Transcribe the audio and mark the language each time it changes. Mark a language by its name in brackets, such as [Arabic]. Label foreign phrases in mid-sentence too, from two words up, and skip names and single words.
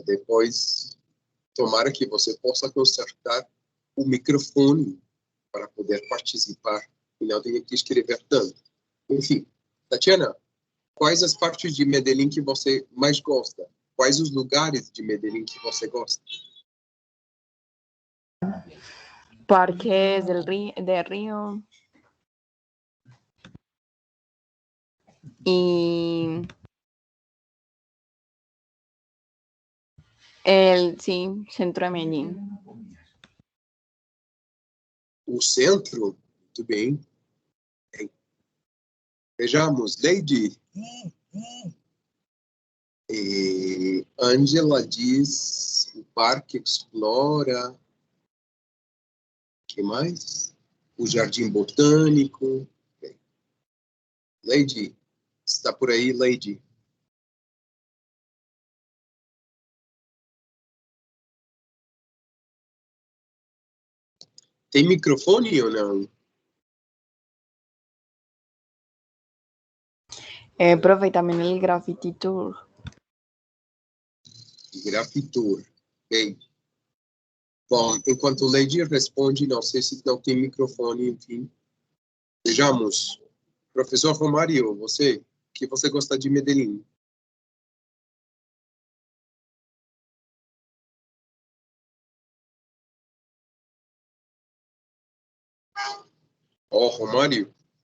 [Portuguese] Depois, tomara que você possa consertar o microfone para poder participar e não tenha que escrever tanto. Enfim, Tatiana, quais as partes de Medellín que você mais gosta? Quais os lugares de Medellín que você gosta? [Spanish] Parques del Río. Y sí, centro de Medellín. [Portuguese] O centro? Muito bem. Vejamos, Lady. Angela diz o Parque Explora. O que mais? O Jardim Botânico. Bem. Lady, está por aí, Lady? Tem microfone ou não? [Spanish] Profe, también el Graffiti Tour. [Portuguese] Grafitur. Bem. Bom, enquanto Lady responde, não sei se não tem microfone, enfim. Vejamos. Professor Romário, você, o que você gosta de Medellín? Oh, Romário.